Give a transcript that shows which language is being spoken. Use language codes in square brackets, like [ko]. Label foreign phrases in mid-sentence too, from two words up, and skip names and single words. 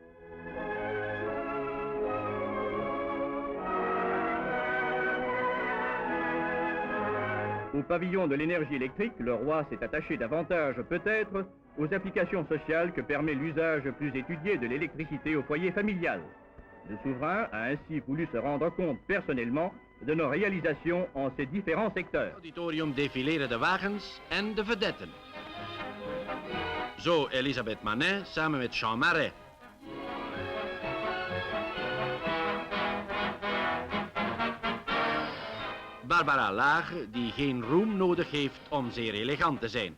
[fr] Au pavillon de l'énergie électrique, le roi s'est attaché davantage, peut-être, aux applications sociales que permet l'usage plus étudié de l'électricité au foyer familial. Le souverain a ainsi voulu se rendre compte personnellement de nos réalisations en ces différents secteurs. [nl] Auditorium défileren de wagens en de vedetten. Zo Elisabeth Manet samen met Jean Marais. Barbara Lager, die geen roem nodig heeft om zeer elegant te zijn.